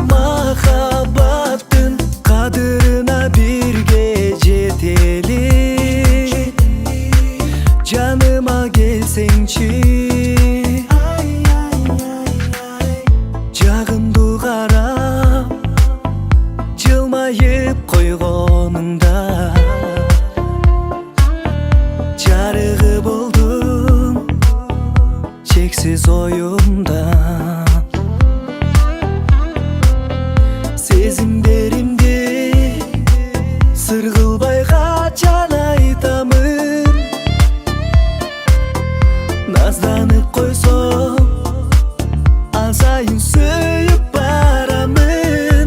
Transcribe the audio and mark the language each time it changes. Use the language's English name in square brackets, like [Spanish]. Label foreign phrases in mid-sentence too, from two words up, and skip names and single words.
[Kazakh] Махаббаттың қадіріне бірге жетелі, жаныма келсеңші. [Kyrgyz] Жағымды қарап койгонуңда жарыгы болдуң чексиз оюмда. Сезимдеримди сыр кылбай качан айтамын, назданып койсоң ал сайын сүйүп барамын.